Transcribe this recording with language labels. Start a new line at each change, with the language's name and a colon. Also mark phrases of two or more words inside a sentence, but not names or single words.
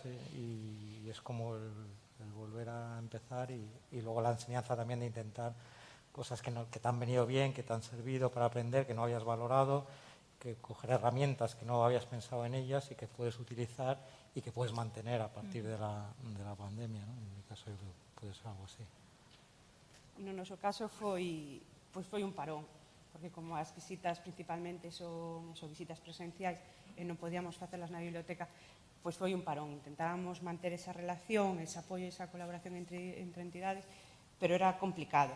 Spanish: Y es como el volver a empezar y luego la enseñanza también de intentar cosas que te han venido bien, que te han servido para aprender, que no habías valorado, que coger herramientas que no habías pensado en ellas y que puedes utilizar y que puedes mantener a partir de la pandemia, ¿no? En mi caso puede ser algo así.
Galician: No noso caso foi un parón, porque como as visitas principalmente son visitas presenciais e non podíamos facelas na biblioteca, pois foi un parón. Intentábamos manter esa relación, ese apoio, esa colaboración entre entidades, pero era complicado.